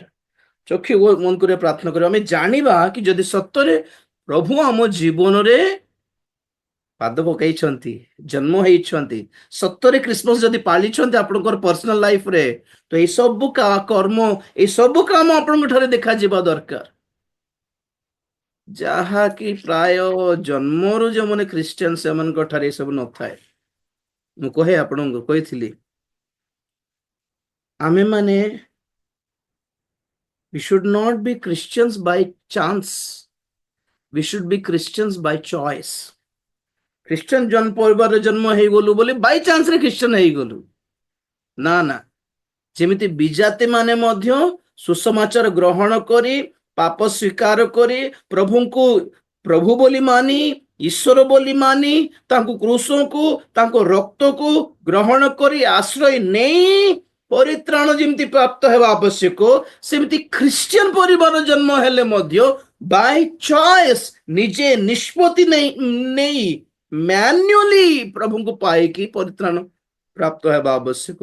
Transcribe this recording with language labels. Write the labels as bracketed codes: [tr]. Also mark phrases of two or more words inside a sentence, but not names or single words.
[or] ଚକ୍ଷୁ ମନ କରି ପ୍ରାର୍ଥନା କରିବା, ଆମେ ଜାଣିବା କି ଯଦି ସତରେ ପ୍ରଭୁ ଆମ ଜୀବନରେ ପାଦ ପକାଇଛନ୍ତି, ଜନ୍ମ ହେଇଛନ୍ତି, ସତରେ ଖ୍ରୀଷ୍ଟମାସ ଯଦି ପାଳିଛନ୍ତି ଆପଣଙ୍କର [en] personal life, [or] ତ ଏଇ ସବୁ କର୍ମ, ଏଇ ସବୁ କାମ ଆପଣଙ୍କ ଠାରେ ଦେଖାଯିବା ଦରକାର। ଯାହାକି ପ୍ରାୟ ଜନ୍ମରୁ ଯେଉଁମାନେ ଖ୍ରୀଷ୍ଟିଆନ ସେମାନଙ୍କ ଠାରେ ଏସବୁ ନଥାଏ। ମୁଁ ଆପଣଙ୍କୁ କହିଥିଲି, ଆମେ ମାନେ [en] we should not be Christians by chance, we should be Christians by choice। [or] ଖ୍ରୀଷ୍ଟିଆନ ପରିବାରରେ ଜନ୍ମ ହେଇଗଲୁ ବୋଲି [en] by chance [or] ଖ୍ରୀଷ୍ଟିଆନ ହେଇଗଲୁ ନା ନା। ଯେମିତି ବିଜାତି ମାନେ ମଧ୍ୟ ସୁସମାଚାର ଗ୍ରହଣ କରି, ପାପ ସ୍ୱୀକାର କରି, ପ୍ରଭୁଙ୍କୁ ପ୍ରଭୁ ବୋଲି ମାନି, ଈଶ୍ୱର ବୋଲି ମାନି, ତାଙ୍କୁ କ୍ରୁଶକୁ, ତାଙ୍କ ରକ୍ତକୁ ଗ୍ରହଣ କରି ଆଶ୍ରୟ ନେଇ ପରିତ୍ରାଣ ଯେମିତି ପ୍ରାପ୍ତ ହେବା ଆବଶ୍ୟକ, ସେମିତି ଖ୍ରୀଷ୍ଟିଆନ ପରିବାର ଜନ୍ମ ହେଲେ ମଧ୍ୟ [en] by choice, [or] ନିଜେ ନିଷ୍ପତ୍ତି ନେଇ ମ୍ୟାନ୍ୟୁଆଲି ପ୍ରଭୁଙ୍କୁ ପାଇକି ପରିତ୍ରାଣ ପ୍ରାପ୍ତ ହେବା ଆବଶ୍ୟକ।